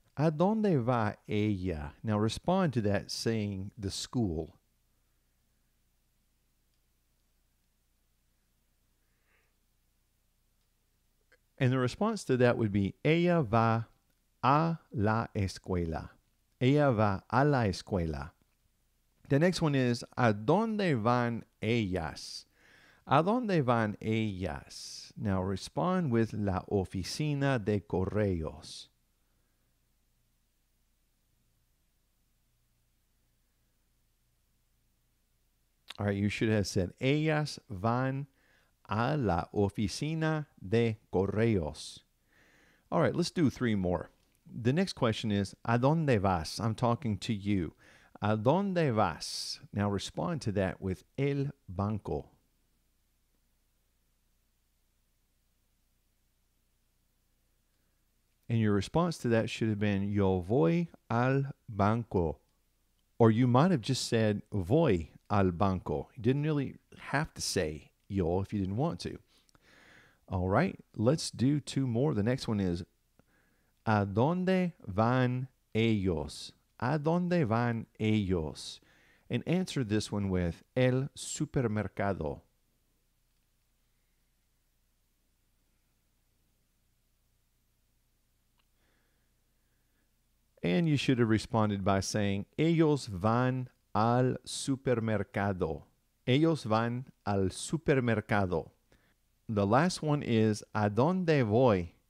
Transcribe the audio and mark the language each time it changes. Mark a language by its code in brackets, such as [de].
[es] ¿A dónde va ella? [en] Now respond to that saying the school. And the response to that would be, [es] ella va a la escuela. Ella va a la escuela. [en] The next one is, [es] ¿a dónde van ellas? ¿A dónde van ellas? [en] Now respond with [es] la oficina de correos. [en] All right, you should have said, [es] ellas van a la oficina de correos. [en] All right, let's do three more. The next question is, [es] ¿a dónde vas? [en] I'm talking to you. [es] ¿A dónde vas? [en] Now respond to that with [es] el banco. [en] And your response to that should have been, [es] yo voy al banco. [en] Or you might have just said, [es] voy al banco. [en] You didn't really have to say yo if you didn't want to. All right, let's do two more. The next one is, [es] ¿a dónde van ellos? ¿A dónde van ellos? [en] And answer this one with [es] el supermercado. [en] And you should have responded by saying, [es] ellos van al supermercado. Ellos van al supermercado. [en] The last one is, [es] ¿a dónde voy?